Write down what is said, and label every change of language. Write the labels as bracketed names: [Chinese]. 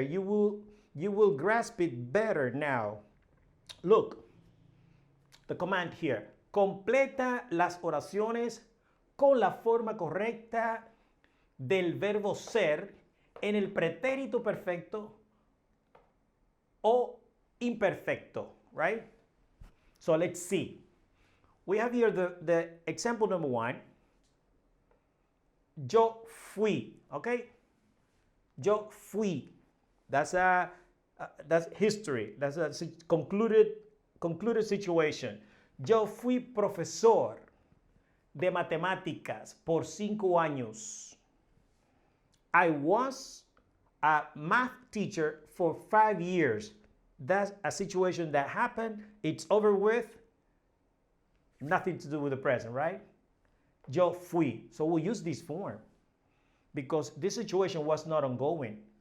[English] You will grasp it better now. Look, the command here. [Spanish] Completa las oraciones con la forma correcta del verbo ser en el pretérito perfecto o imperfecto, [English] right? So let's see. We have here the example number 1. [Spanish] Yo fui, [English] okay? [Spanish] Yo fui. [English] That's history. That's a concluded situation. [Spanish] Yo fui profesor de matemáticas por 5 años. [English] I was a math teacher for 5 years. That's a situation that happened. It's over with. Nothing to do with the present, right? [Spanish] Yo fui. [English] So we'll use this form because this situation was not ongoing.